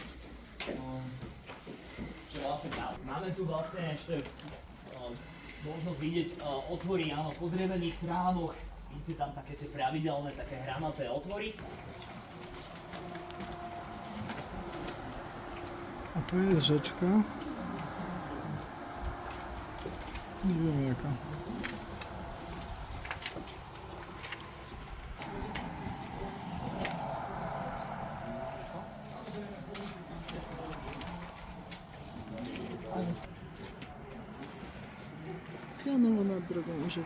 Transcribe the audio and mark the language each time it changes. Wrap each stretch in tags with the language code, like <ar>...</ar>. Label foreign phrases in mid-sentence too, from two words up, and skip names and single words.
<sk>Čo vlastne tam. Máme tu vlastne ešte možnosť vidieť otvory, áno, po drevených trávoch. Vidíte tam také tie pravidelné, také hranaté otvory.</sk> <pl>A to je rzeczka. Nie wiem jaka. Pionowo nad drogą rzeką.</pl>